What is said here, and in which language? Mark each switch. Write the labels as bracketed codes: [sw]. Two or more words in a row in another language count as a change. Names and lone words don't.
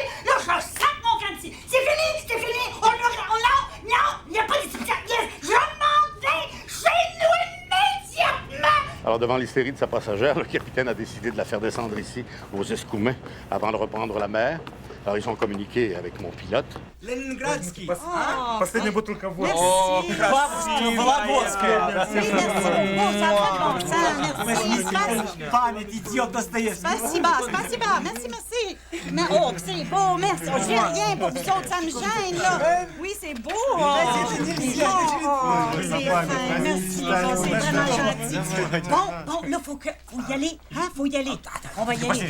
[fr] Là, je sac mon camp ici. C'est fini. Non, il n'y a pas de yes. Je m'en vais chez nous immédiatement. Alors, devant l'hystérie de sa passagère, le capitaine a décidé de la faire descendre ici, aux Escoumins, avant de reprendre la mer. Alors, ils ont communiqué avec mon pilote. [ru] Leningradski. Последняя бутылка водки. О, красиво. Вологодская. Память идиот Достоевский. Spasiba. [fr] Merci. Mais oh, c'est beau, merci. Oh, j'ai rien pour vous autres, ça me gêne, là. Oui, c'est beau. C'est fin, merci. C'est vraiment gentil. Bon, là, faut y aller, hein? Faut y aller. On va y aller.